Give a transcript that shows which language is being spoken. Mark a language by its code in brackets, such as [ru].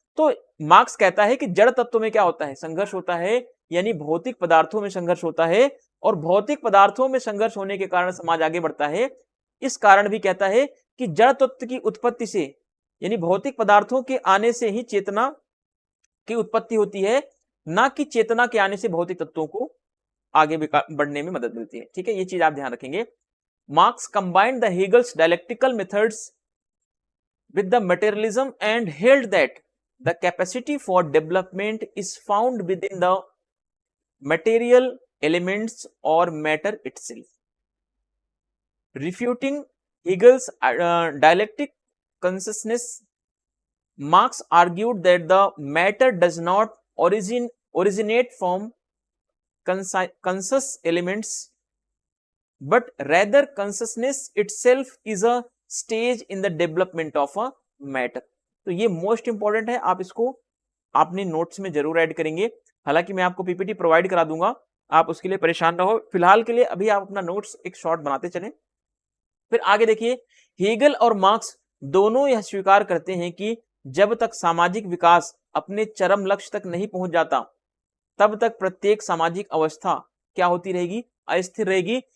[hi] तो मार्क्स कहता है कि जड़ तत्व में क्या होता है, संघर्ष होता है, यानी भौतिक पदार्थों में संघर्ष होता है, और भौतिक पदार्थों में संघर्ष होने के कारण समाज आगे बढ़ता है। इस कारण भी कहता है कि जड़ तत्व की उत्पत्ति से यानी भौतिक पदार्थों के आने से ही चेतना की उत्पत्ति होती है, ना कि चेतना के आने से भौतिक तत्वों को आगे बढ़ने में मदद मिलती है। ठीक है, ये चीज आप ध्यान रखेंगे। [en] Marx combined the Hegel's dialectical methods with the materialism and held that the capacity for development is found within the material elements or matter itself. Refuting Hegel's dialectic consciousness, Marx argued that the matter does not originate from conscious elements, but rather consciousness itself is a stage in the development of a matter. [hi] तो ये most important है, आप इसको अपने notes में जरूर add करेंगे। हालांकि मैं आपको पीपीटी प्रोवाइड करा दूंगा, आप उसके लिए परेशान ना हो। फिलहाल के लिए अभी आप अपना नोट्स एक शॉर्ट बनाते चलें। फिर आगे देखिए, हेगल और मार्क्स दोनों यह स्वीकार करते हैं कि जब तक सामाजिक विकास अपने चरम लक्ष्य तक नहीं पहुंच जाता, तब तक प्रत्येक सामाजिक अवस्था क्या होती रहेगी, अस्थिर रहेगी।